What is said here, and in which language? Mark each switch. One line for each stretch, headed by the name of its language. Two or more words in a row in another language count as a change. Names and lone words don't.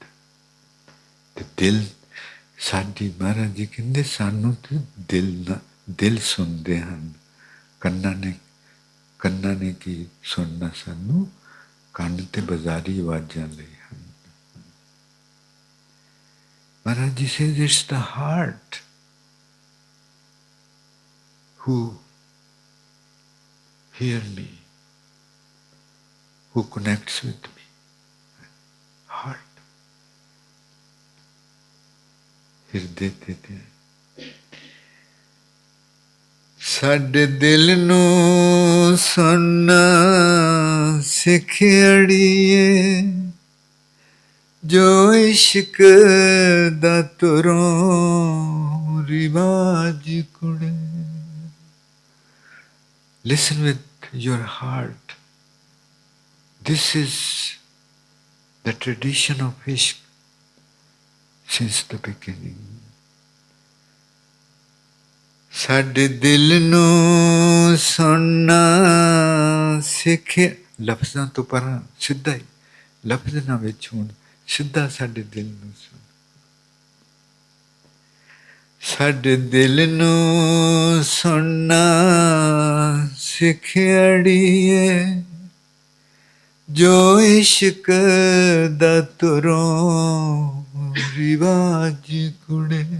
Punjabi: ਤੇ ਦਿਲ ਸਾਡੀ, ਮਹਾਰਾਜ ਜੀ ਕਹਿੰਦੇ ਸਾਨੂੰ ਤੇ ਦਿਲ ਸੁਣਦੇ ਹਨ। ਕੰਨਾਂ ਨੇ ਕੀ ਸੁਣਨਾ? ਸਾਨੂੰ ਕੰਨ ਤੇ ਬਾਜ਼ਾਰੀ ਆਵਾਜ਼ਾਂ ਲਈ ਹਨ।
English: Maharaj Ji says it's the heart who hear me, who connects with me. Heart.
Punjabi: ਹਿਰਦੇ ਤੇ ਸਾਡੇ ਦਿਲ ਨੂੰ ਸੁਣਨਾ ਸਿੱਖ ਅੜੀਏ, ਜੋ ਇਸ਼ਕ ਦਾ ਤੁਰੋਂ ਰਿਵਾਜ ਕੁੜੇ।
English: Listen with your heart. This is the tradition of Ishq since the beginning.
Punjabi: ਸਾਡੇ ਦਿਲ ਨੂੰ ਸੁਣਨਾ ਸਿੱਖ, ਲਫ਼ਜ਼ਾਂ ਤੋਂ ਪਰਾਂ ਸਿੱਧਾ ਹੀ, ਲਫ਼ਜ਼ ਨਾ ਵਿੱਚ ਹੋਣ, ਸਿੱਧਾ ਸਾਡੇ ਦਿਲ ਨੂੰ ਸੁਣ। ਸਾਡੇ ਦਿਲ ਨੂੰ ਸੁਣਨਾ ਸਿੱਖ ਅੜੀਏ, ਜੋ ਇਸ਼ਕ ਦਾ ਤੁਰੋਂ ਰਿਵਾਜ ਕੁੜੇ।